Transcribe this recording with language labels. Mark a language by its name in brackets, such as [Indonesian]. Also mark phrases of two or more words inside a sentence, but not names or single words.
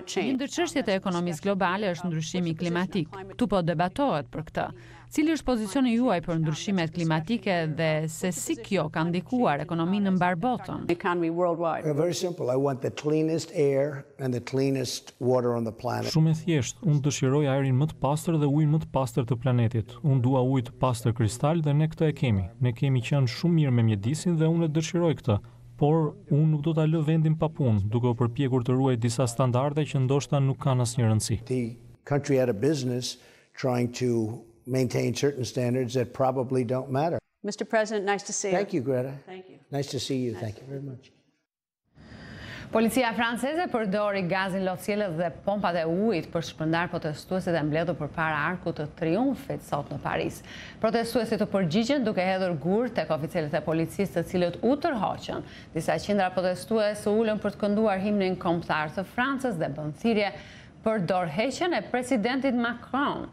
[Albanian] Një change. ndër çështjet e ekonomisë globale është ndryshimi klimatik. Këtu po debatohet për këtë. Cili është pozicioni juaj për ndryshimet klimatike dhe se si kjo ka ndikuar ekonominë në mbar botën? [English] Economy worldwide. Very simple. I want the cleanest air and the cleanest water on the planet. [Albanian] Shumë e thjeshtë, unë dëshiroj ajrin më të pastër dhe ujin më të pastër të planetit. Unë dua ujë të pastër kristal dhe ne këtë e kemi. Ne kemi qenë shumë mirë me mjedisin dhe unë e dëshiroj këtë. Por unë nuk do ta lë vendin pa punë, duke u përpjekur të ruaj disa standarde që ndoshta nuk kanë asnjë rëndësi. [English] The country had a business trying to maintain certain standards that probably don't matter. Mr. President, nice to see you. Thank you, Greta. Thank you. Nice to see you. Thank you very much. [Albanian] Policia franceze përdori gazin lotësielët dhe pompat e ujit për shpërndar protestuesit e mbledhur përpara Arkut të Triumfit sot në Paris. Protestuesit u përgjigjen duke hedhur gur tek oficerët e policisë, të cilët u tërhoqën. Disa qindra protestues u ulën për të kënduar himnin kombëtar të Francës dhe bën thirrje për dorëheqjen e presidentit Macron.